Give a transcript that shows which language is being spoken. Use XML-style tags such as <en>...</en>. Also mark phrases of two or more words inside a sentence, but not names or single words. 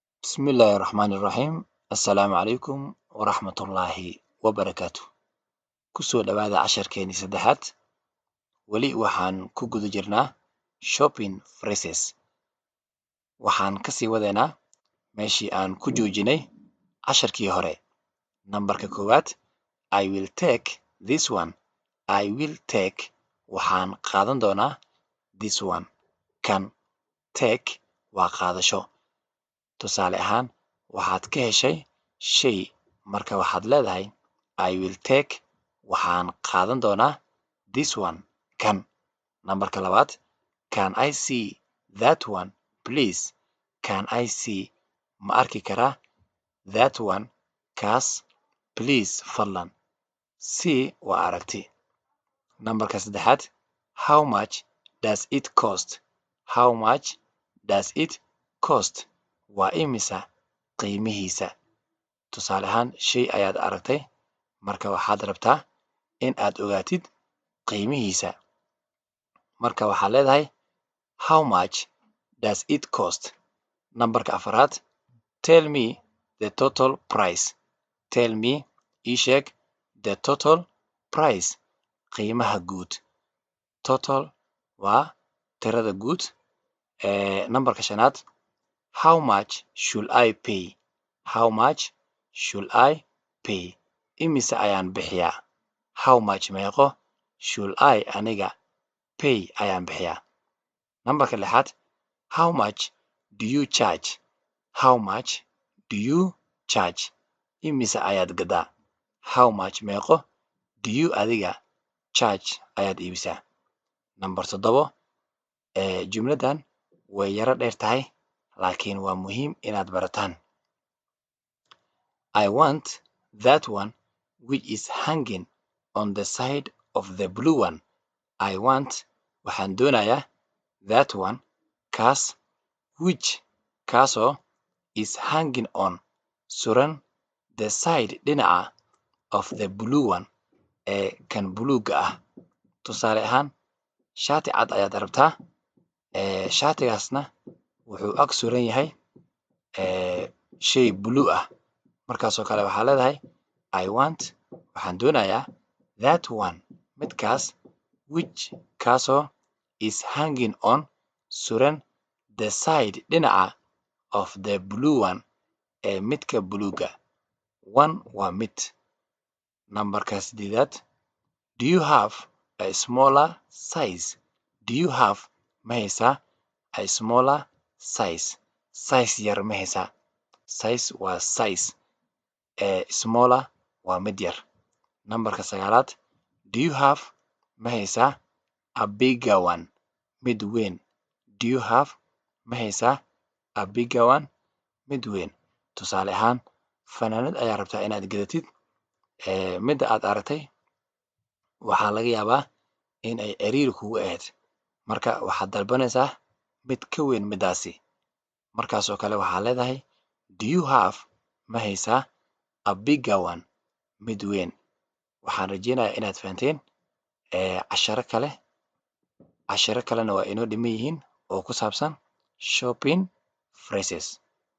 <ar>بسم الله الرحمن الرحيم السلام عليكم ورحمة الله وبركاته</ar> <so>ku soo dhowaada casharkeeni saddexaad weli waxaan ku guda jirnaa</so> <en>shopping phrases</en> <so>waxaan kasii wadeynaa meeshii aan ku joojinay casharkii hore nambarka koowaad</so> <en>I will take this one I will take</en> <so>waxaan qaadan doonaa</so> <en>this one</en> <so>kan take waa qaadasho tusaale ahaan waxaad ka heshay shay marka waxaad leedahay</so> <en>I will take</en> <so>waxaan qaadan doonaa</so> <en>this one</en> <so>kan nambarka labaad</so> <en>can I see that one please can I see</en> <so>ma arki karaa</so> <en>that one</en> <so>kaas please fadlan see waa aragti nambarka saddexaad</so> <en>how much does it cost how much does it cost</en> <so>waa imisa qiimihiisa tusaale ahaan shay ayaad aragtay marka waxaad rabtaa in aad ogaatid qiimihiisa marka waxaad leedahay</so> <en>how much does it cost</en> <so>nambarka afaraad</so> <en>tell me the total price tell me</en> <so>ii sheeg</so> <en>the total price</en> <so>qiimaha guud total waa tirada guud nambarka shanaad</so> <en>how much should I pay how much should I pay</en> <so>imise ayaan bixiyaa</so> <en>how much</en> <so>meeqo</so> <en>should I</en> <so>aniga pay ayaan bixiyaa nambarka lixaad</so> <en>how much do you charge how much do you charge</en> <so>imise ayaad gadaa</so> <en>how much</en> <so>meeqo</so> <en>do you</en> <so>adiga charge ayaad iibisaa nambar 7 jumladan way yara dheer tahay laakiin waa muhiim inaad barataan</so> <en>I want that one which is hanging on the side of the blue one I want</en> <so>waxaan doonayaa</so> <en>that one</en> <so>kaas which kaasoo</so> <en>is hanging on</en> <so>suran</so> <en>the side</en> <so>dhinaca</so> <en>of the blue one</en> <so>ee kan buluuga ah tusaale ahaan shaati cad ayaad rabtaa shaatigaasna wuxuu ag suran yahay shay blue ah markaasoo kale waxaa leedahay</so> <en>I want</en> <so>waxaan doonayaa</so> <en>that one</en> <so>midkaas which kaasoo</so> <en>is hanging on</en> <so>suran</so> <en>the side</en> <so>dhinaca</so> <en>of the blue one</en> <so>ee midka buluuga one waa mid nambarka 8</so> <en>do you have a smaller size do you have</en> <so>ma haysaa</so> <en>a smaller size</en> <so>size yar ma haysaa size waa size smaller waa mid yar nambarka 9</so> <en>do you have</en> <so>ma haysaa</so> <en>a bigger one</en> <so>mid weyn</so> <en>do you have</en> <so>ma haysaa</so> <en>a bigger one</en> <so>mid weyn tusaale ahaan fanaanad ayaa rabtaa inaad gadatid midda aad aragtay waxaa laga yaabaa in ay ciriiri kugu ahayd marka waxaad dalbanaysaa mid ka weyn midaasi markaasoo kale waxaa leedahay</so> <en>do you have</en> <so>ma haysaa</so> <en>a bigger one</en> <so>mid weyn waxaan rajeynayaa inaad fahanteen casharo kalena waa inoo dhiman yihiin oo ku saabsan</so> <en>shopping phrases</en>